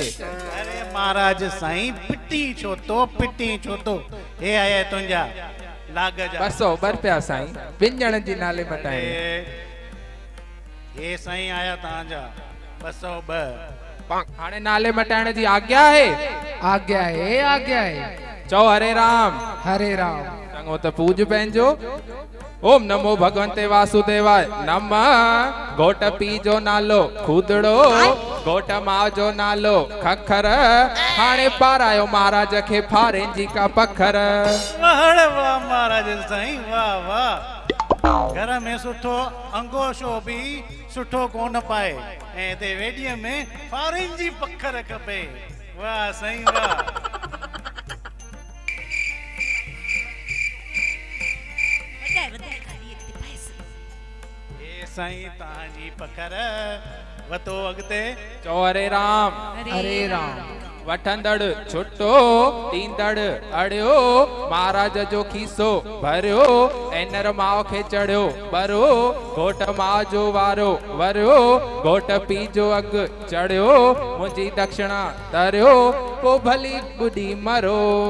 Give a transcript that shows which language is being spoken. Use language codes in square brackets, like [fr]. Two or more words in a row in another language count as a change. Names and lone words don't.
[sd] अरे महाराज साईं पिटी छो तो हे आया तुंहिंजा लाग जा 200 रुपया साईं बिन ॼणनि जी नाले मटाए हे साईं आया तव्हांजा 202 हाणे नाले मटाइण जी आज्ञा है आज्ञा है आज्ञा है चो हरे राम हरे राम चंगो त पूज पंहिंजो [sa] ओम नमो भगवंते वासुदेवाय नमः [sd] घोट पी जो नालो खूदड़ो घोट मां जो नालो खखर हाणे पारायो महाराज खे फारें जी का पखर वाह महाराज साईं वाह वाह घर में सुठो अंगोशो भी सुठो कोन पाए ऐं ते वेडीअ में फारेन जी पखर खपे वाह साईं वाह साईं तव्हांजी पखर वतो अॻिते चो हरे राम हरे राम वठंदड़ छुट्टो ॾींदड़ अड़ियो महाराज जो खीसो भरियो एनर माओ खे चढ़ियो बरो घोट मां जो वारो वरियो घोट पी जो अघ चढ़ियो मुंहिंजी दक्षिणा तरियो पो भली ॿुधी मरो